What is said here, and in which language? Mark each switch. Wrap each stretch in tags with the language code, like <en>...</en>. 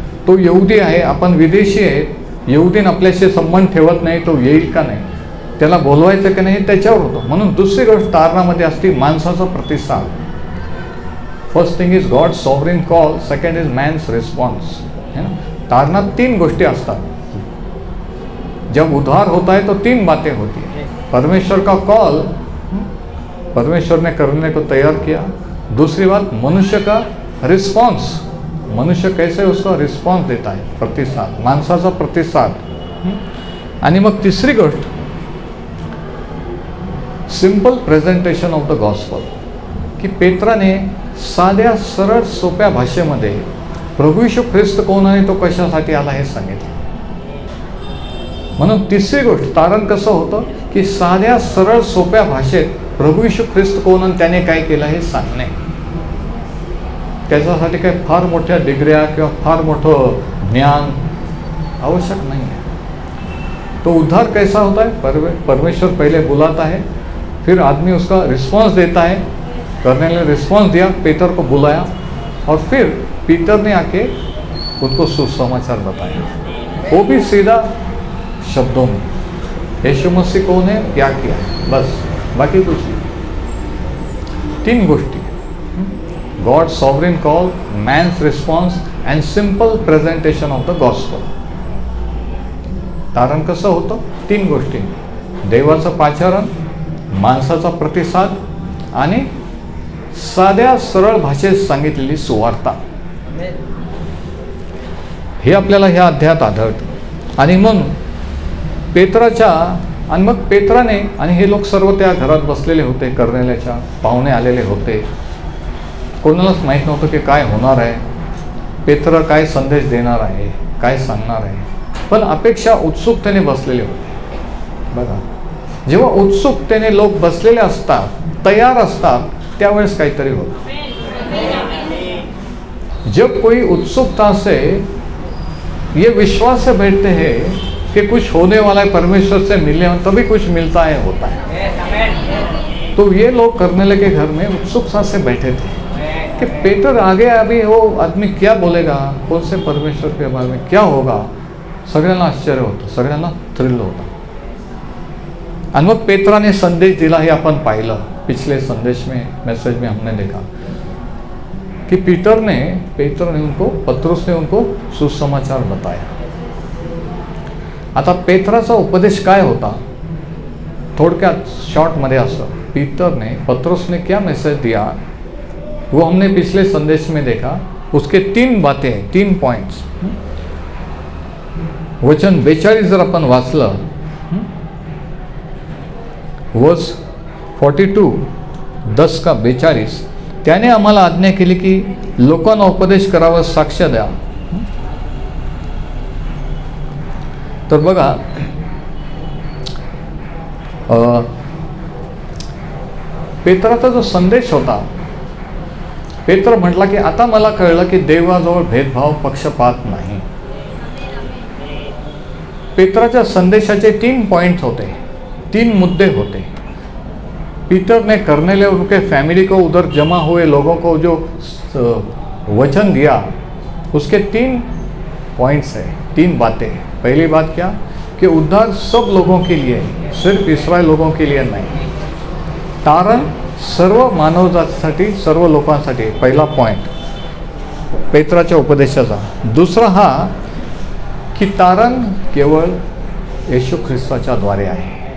<mr>तो यहुदी आहे, आपण विदेशी आहेत, यहुदीन आपल्याशी संबंध ठेवत नाही, तो येईल का नाही, त्याला बोलवायचं की नाही त्याच्यावर होतं. म्हणून दुसरी गोष्ट तारणामध्ये असते माणसाचा प्रतिसाद.</mr> <en>First thing is God sovereign call, second is man's response.</en> <mr>है ना. तारणात तीन गोष्टी असतात.</mr> <hi>जब उद्धार होता है तो तीन बातें होती हैं. परमेश्वर का कॉल, परमेश्वर ने करने को तैयार किया. दूसरी बात मनुष्य का रिस्पॉन्स, मनुष्य कैसे उसका रिस्पॉन्स देता है, प्रतिसाद,</hi> <mr>माणसाचा प्रतिसाद. आणि मग तिसरी गोष्ट</mr> <en>simple presentation of the gospel,</en> <mr>की पेत्राने साध्या सरळ सोप्या भाषेमध्ये प्रभू येशू ख्रिस्त कोण आहे, तो कशासाठी आला हे सांगितलं. म्हणून तिसरी गोष्ट तारण कसं होतं की साध्या सरळ सोप्या भाषेत प्रभू येशू ख्रिस्त कोण आणि त्याने काय केलं हे सांगणे. त्याच्यासाठी काही फार मोठ्या डिग्र्या किंवा फार मोठं ज्ञान आवश्यक नाही आहे.</mr> <hi>तो उद्धार कैसा होता है, परमेश्वर पहले बुलाता है, फिर आदमी उसका रिस्पॉन्स देता है. कर्नेल्या ने रिस्पॉन्स दिया, पीटर को बुलाया और फिर पीटर ने आके उनको सुसमाचार बताया, वो भी सीधा शब्दों में. यीशु मसीह कौन है, क्या किया, बस, बाकी कुछ नहीं.</hi> <mr>तीन गोष्टी,</mr> <en>God sovereign call, man's response and simple presentation of the gospel.</en> <mr>तारण कसं होतं, तीन गोष्टी, देवाचं पाचारण, माणसाचा प्रतिसाद आणि साध्या सरळ भाषेत सांगितलेली सुवार्ता. हे आपल्याला ह्या अध्यायात आढळतं. आणि मग पेत्राच्या, आणि मग पेत्राने, आणि हे लोक सर्व त्या घरात बसलेले होते, कर्नेल्याच्या पाहुणे आलेले होते. कोणालाच माहीत नव्हतं की काय होणार आहे, पेत्र काय संदेश देणार आहे, काय सांगणार आहे, पण अपेक्षा उत्सुकतेने बसलेले होते. बघा, जेव्हा उत्सुकतेने लोक बसलेले असतात, तयार असतात, त्यावेळेस काहीतरी होतं.</mr> <hi>जब कोई उत्सुकता से ये विश्वास से बैठते हैं कि कुछ होने वाला है, परमेश्वर से मिलने, तभी कुछ मिलता है, होता है. तो ये लोग कर्नेल्या के घर में उत्सुकता से बैठे थे कि पेटर आगे अभी वो आदमी क्या बोलेगा, कौन से परमेश्वर के बारे में क्या होगा.</hi> <mr>सगळ्यांना आश्चर्य होतं, सगळ्यांना थ्रिल होतं. आणि मग पेत्राने संदेश दिला, हे आपण पाहिलं</mr> <hi>पिछले संदेश में, मैसेज में हमने देखा कि पेत्र ने उनको, पत्रुस ने उनको सुसमाचार बताया.</hi> <mr>आता पेत्राचा उपदेश काय होता, थोडक्यात शॉर्टमध्ये असं,</mr> <hi>पत्रुस ने क्या मैसेज दिया वो हमने पिछले संदेश में देखा. उसके तीन बातें हैं, तीन पॉइंट्स.</hi> <mr>वचन 42 जर आपण वाचलं, वर्स 42, 10 का 42, त्याने आम्हाला आज्ञा केली की लोकांना उपदेश करावा, साक्ष द्या. तर बघा, पेत्राचा जो संदेश होता, पेत्र म्हटला की आता मला कळलं की देवाजवळ भेदभाव, पक्षपात नाही. पेत्राच्या संदेशाचे 3 पॉइंट्स होते, 3 मुद्दे होते.</mr> <hi>पीटर ने कर्नेलियुस के फैमिली को उधर जमा हुए लोगों को जो वचन दिया, उसके 3 पॉइंट्स है, 3 बातें. पहली बात क्या कि उद्धार सब लोगों के लिए है, सिर्फ इस्रायल लोगों के लिए नहीं.</hi> <mr>तारण सर्व मानवजातीसाठी, सर्व लोकांसाठी, पहिला पॉइंट पेत्राच्या उपदेशाचा. दुसरा हा की तारण केवळ येशू ख्रिस्ताच्या द्वारे आहे.</mr>